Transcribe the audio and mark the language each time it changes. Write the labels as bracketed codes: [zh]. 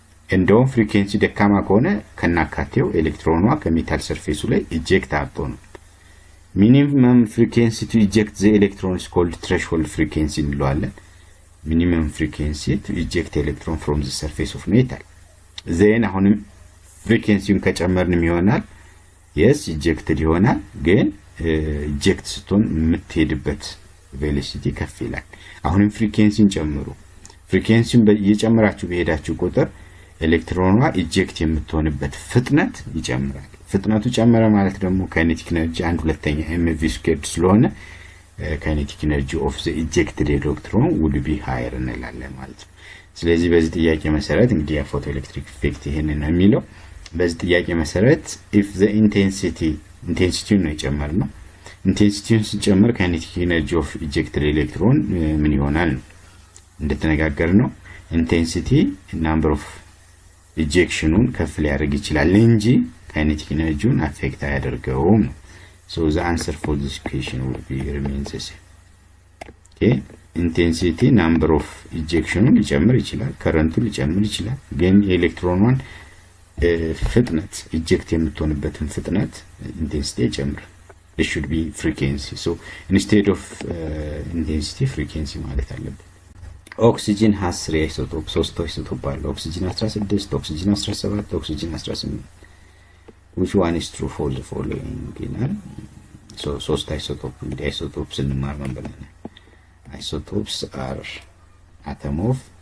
[am] እንደውም ፍሪኩዌንሲ ደካማ ከሆነ ከናካቴው ኤሌክትሮኗ ከሜታል ሰርፌሱ ላይ ኢጀክት አጥቶ ነው። [en] minimum frequency to eject the electron is called threshold frequency እንለዋለን። minimum frequency to eject electron from the surface of metal. [am] then አሁንም ፍሪኩዌንሲውን ከጨመርን ይሆናል [en] yes ejected [am] ይሆናል። ግን eject ስትሆን የምትሄድበት velocity ከፍ ይላል። አሁንም ፍሪኩዌንሲን ጨምሩ። ፍሪኩዌንሲን እየጨመራችሁ በሄዳችሁ ቁጥር ኤሌክትሮኗ eject የምትሆንበት ፍጥነት ይጨምራል። ፍጥነቱ ጨመረ ማለት ደግሞ kinetic energy 1/2 mv² ስለሆነ [en] kinetic energy of the ejected electron would be higher [am] እንላለን ማለት ነው። ስለዚህ በዚህ ጥያቄ መሰረት እንግዲህ photoelectric effect ይሄንን ነው የሚለው። በዚህ ጥያቄ መሰረት [en] if the intensity [am] ነው የጨመርነው ኢንቴንሲቲውን ስንጨምር kinetic energy of ejected electron ምን ይሆናል እንደተነጋገርነው intensity number of ejectionን ከፍ ሊያደርግ ይችላል እንጂ kinetic energy-ን affect አያደርገውም። [en] so the answer for this question will be remains the same. [am] okay intensity number of ejection ሊጨምር ይችላል፣ current ሊጨምር ይችላል። ግን የኤሌክትሮኗን ፍጥነት eject የምትሆንበትን ፍጥነት intensity ይጨምራል። [en] it should be frequency. [am] so instead of intensity frequency ማለት አለበት። ኦክሲጅን has 3 isotopes 3 isotopes አለ ኦክሲጅን 16 ኦክሲጅን 17 ኦክሲጅን 18 [en] which one is true for the following [am] ይላል so 3 isotopes እንግዲህ isotopes እንማር ምን ብለናል isotopes are atom of